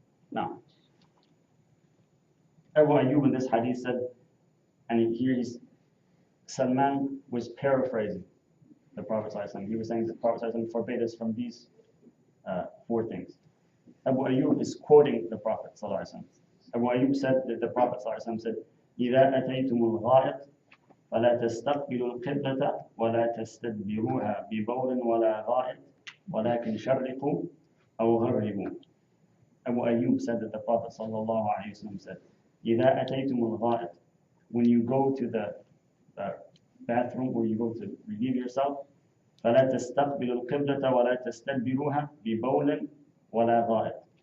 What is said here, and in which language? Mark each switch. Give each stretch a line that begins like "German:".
English: Now, Abu Ayyub in this hadith said, and here Salman was paraphrasing the Prophet ﷺ. He was saying the Prophet ﷺ forbade us from these 4 things. Abu Ayyub is quoting the Prophet ﷺ. Abu Ayyub said that the Prophet ﷺ said,
Arabic: إِذَا أَتَيْتُمُ الْغَائِطِ فَلَا تَسْتَقْبِلُوا الْقِبْلَةَ وَلَا تَسْتَدْبِرُوهَا بِبَوْلٍ وَلَا غَائِطٍ وَلَكِنْ شَرِّقُوا أَوْ غَرِّبُوا.
English: Abu Ayyub said that the Prophet ﷺ said,
Arabic: إِذَا أَتَيْتُمُ الْغَائِطِ,
English: when you go to the bathroom or you go to relieve yourself,
Arabic: فَلَا تَسْتَقْبِلُوا الْقِبْلَةَ وَلَا تَسْتَدْبِرُوهَا بِبَوْلٍ وَلَا غَائِطٍ.